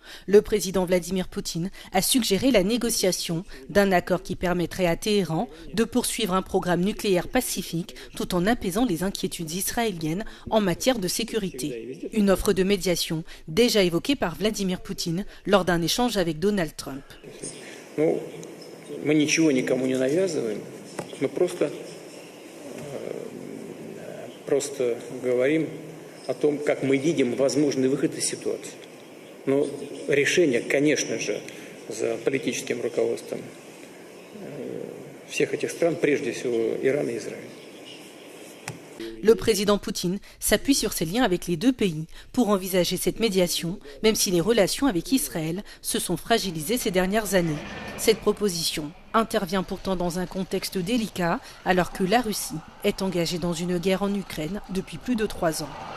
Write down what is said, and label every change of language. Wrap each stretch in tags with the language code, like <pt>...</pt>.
<fr>Le président Vladimir Poutine a suggéré la négociation d'un accord qui permettrait à Téhéran de poursuivre un programme nucléaire pacifique tout en apaisant les inquiétudes israéliennes en matière de sécurité. Une offre de médiation déjà évoquée par Vladimir Poutine lors d'un échange avec Donald Trump.</fr> <ru>Мы ничего никому не навязываем, мы просто говорим о том, как мы видим возможный выход из ситуации. Но решение, конечно же, за политическим руководством всех этих стран, прежде всего Ирана и Израиля.</ru> <fr>Le président Poutine s'appuie sur ses liens avec les deux pays pour envisager cette médiation, même si les relations avec Israël se sont fragilisées ces dernières années. Cette proposition intervient pourtant dans un contexte délicat, alors que la Russie est engagée dans une guerre en Ukraine depuis plus de 3 ans.</fr>